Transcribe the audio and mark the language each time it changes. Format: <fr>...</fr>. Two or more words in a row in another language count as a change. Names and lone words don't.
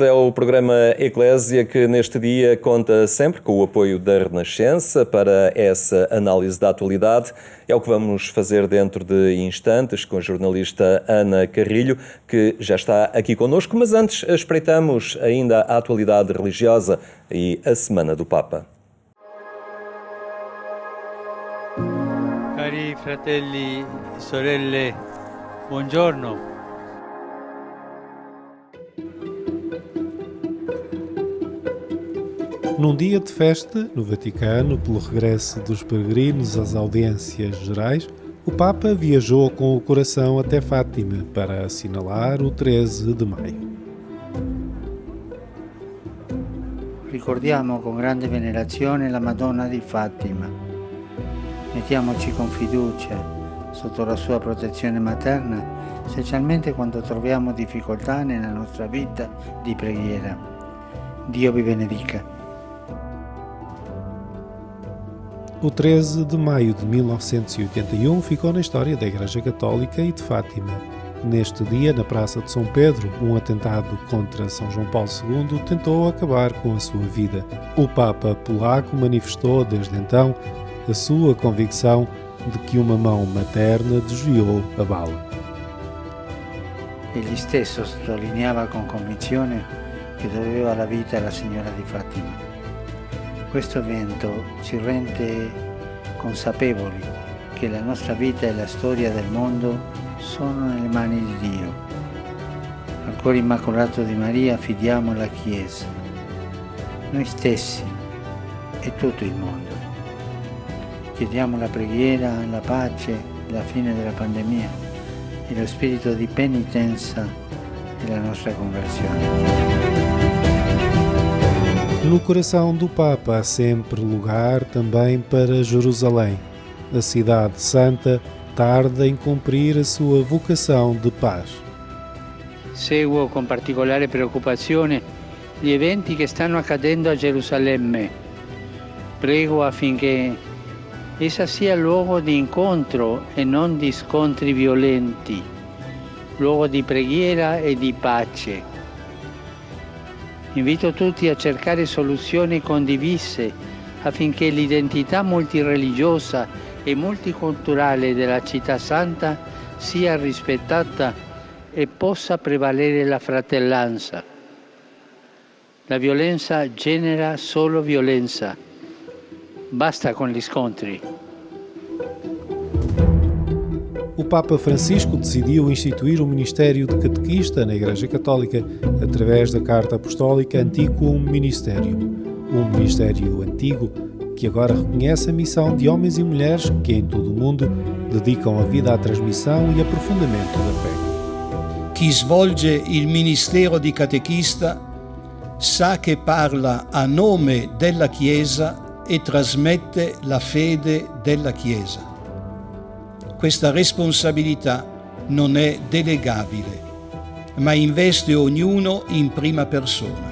<pt>É o programa Eclésia que neste dia conta sempre com o apoio da Renascença para essa análise da atualidade. É o que vamos fazer dentro de instantes com a jornalista Ana Carrilho, que já está aqui connosco. Mas antes espreitamos ainda a atualidade religiosa e a Semana do Papa.</pt> <it>Cari fratelli e sorelle, buongiorno.</it> <pt>Num dia de festa, no Vaticano, pelo regresso dos peregrinos às audiências gerais, o Papa viajou com o coração até Fátima para assinalar o 13 de maio.</pt> <it>Ricordiamo con grande venerazione la Madonna di Fatima. Mettiamoci con fiducia sotto la sua protezione materna, specialmente quando troviamo difficoltà nella nostra vita di preghiera. Dio vi benedica.</it> <pt>O 13 de maio de 1981 ficou na história da Igreja Católica e de Fátima. Neste dia, na Praça de São Pedro, um atentado contra São João Paulo II tentou acabar com a sua vida. O Papa polaco manifestou, desde então, a sua convicção de que uma mão materna desviou a bala.</pt> <it>Egli stesso sottolineava con convinzione che doveva la vita alla Signora di Fatima. Questo evento ci rende consapevoli che la nostra vita e la storia del mondo sono nelle mani di Dio. Al cuore immacolato di Maria affidiamo la Chiesa, noi stessi e tutto il mondo. Chiediamo la preghiera, la pace, la fine della pandemia e lo spirito di penitenza della nostra conversione.</it> <pt>No coração do Papa há sempre lugar também para Jerusalém. A cidade santa tarda em cumprir a sua vocação de paz.</pt> <it>Seguo con particolare preoccupazione gli eventi che stanno accadendo a Gerusalemme. Prego affinché essa sia luogo di incontro e non di scontri violenti, luogo di preghiera e di pace. Invito tutti a cercare soluzioni condivise affinché l'identità multireligiosa e multiculturale della città santa sia rispettata e possa prevalere la fratellanza. La violenza genera solo violenza. Basta com gli scontri.</it> <pt>O Papa Francisco decidiu instituir o ministério de catequista na Igreja Católica através da Carta Apostólica Antiquum Ministerium, um ministério antigo que agora reconhece a missão de homens e mulheres que em todo o mundo dedicam a vida à transmissão e aprofundamento da fé.</pt> <it>Chi svolge il ministero di catechista sa che parla a nome della Chiesa e trasmette la fede della Chiesa. Questa responsabilità non è delegabile, ma investe ognuno in prima persona.</it>